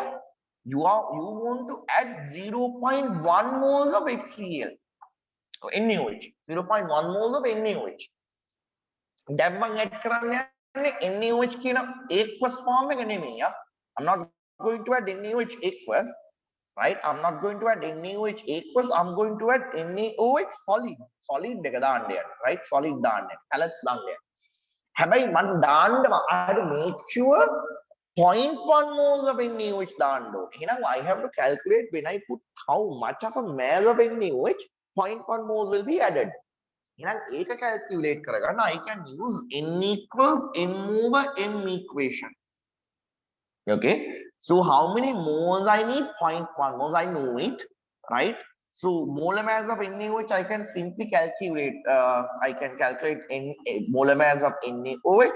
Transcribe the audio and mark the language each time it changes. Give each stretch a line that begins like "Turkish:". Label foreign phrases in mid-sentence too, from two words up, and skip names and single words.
English: You want to add 0.1 moles of HCl or NaOH, 0.1 moles of NaOH.
Sinhala: දැන් මම add කරන්න යන්නේ NaOH කියන
English: aqueous form
Sinhala: එක නෙමෙයි.
English: I'm not going to add NaOH aqueous, right? I'm not going to add NaOH aqueous. I'm going to add NaOH solid.
Sinhala: Solid එක දාන්න යන්නේ, right? Solid දාන්න. Pellets දාන්න යන්නේ. හැබැයි මම දාන්න
English: I have to make sure 0.1 moles of NaOH
Sinhala: දාන්න ඕනේ.
English: එහෙනම් I have to calculate when I put how much of a mass of NaOH 0.1 moles will be added.
Sinhala: එහෙනම් ඒක calculate කරගන්න
English: I can use N equals M over M equation. Okay, so how many moles I need? 0.1 moles. I know it, right? So molar mass of NaOH I can simply calculate. I can calculate molar mass of NaOH.